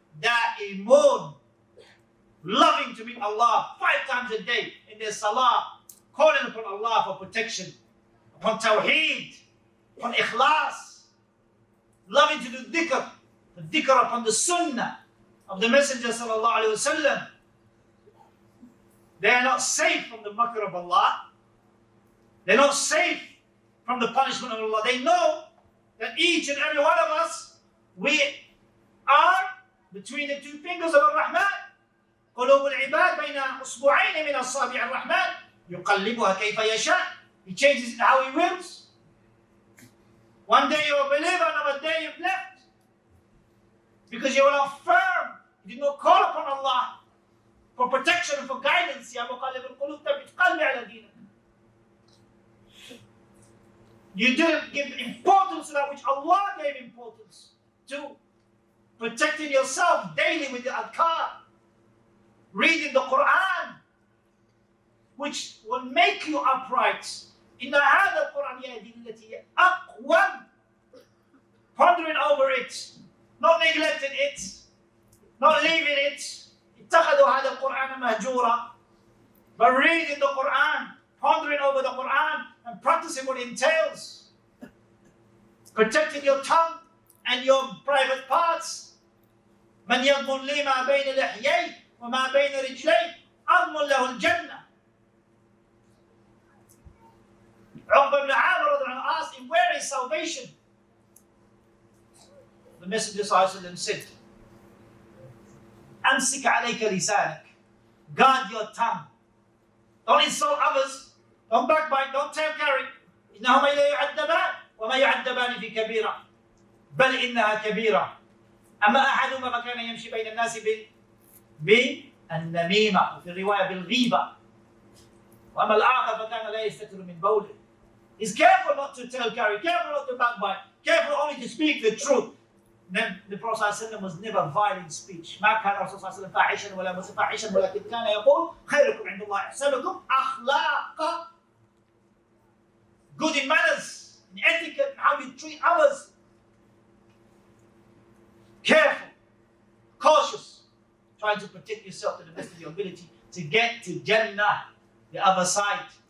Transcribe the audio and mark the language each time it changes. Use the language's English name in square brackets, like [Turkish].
[Arabic] دَائِمُونَ, [English] loving to meet Allah 5 times a day in their salah, calling upon Allah for protection, upon tawheed, upon ikhlas, loving to do dhikr, the dhikr upon the sunnah of the Messenger sallallahu alaihi wasallam. They are not safe from the makr of Allah. They're not safe from the punishment of Allah. They know that each and every one of us, we are between the 2 fingers of Ar-Rahman. [Arabic] قلوب العباد بين أصبعين من أصابع الرحمن يقلبها كيف يشاء. [English] He changes it how he wills. One day you're a believer, another day you've left. Because you were not firm. You did not call upon Allah for protection and for guidance. [Arabic] يا مقلب القلوب ثبت قلبي على دينك. [English] You didn't give importance to that which Allah gave importance to. Protecting yourself daily with the adhkar, reading the Quran, which will make you upright. [Arabic] إِنَّ هَذَا الْقُرْآنَ يَهْدِي لِلَّتِي هِيَ أَقْوَمُ. [English] Pondering over it, not neglecting it, not leaving it. [Arabic] اتَّخَذُوا هَذَا الْقُرْآنَ مَهْجُورًا. [English] But reading the Quran, pondering over the Quran, and practicing what it entails. Protecting your tongue and your private parts. [Arabic] من يضمن لي ما بين لحيي وما بين رجلي أضمن له الجنة. [English] Uqba ibn Amr asked him, where is salvation? The Messenger ﷺ said, [Arabic] أمسك عليك لسانك. [English] Guard your tongue. Don't insult others. Don't backbite. Don't tell carry. [Arabic] إنهما لا يعذبان وما يعذبان في كبيرة بل إنها كبيرة. أما أحدهما فكان يمشي بين الناس بالنميمة وفي الرواية بالغيبة وأما الآخر فكان لا يستتر من بوله. [English] He's careful not to tell carry, careful not to backbite, careful only to speak the truth. Then the Prophet ﷺ was never violent speech. [Arabic] ما كان الرسول صلى الله عليه وسلم فاحشا ولا متفاحشا ولكن كان يقول خيركم عند الله أحسنكم أخلاقا. [English] Good in manners, in etiquette, how you treat others. Careful, cautious, trying to protect yourself to the best of your ability to get to Jannah, the other side.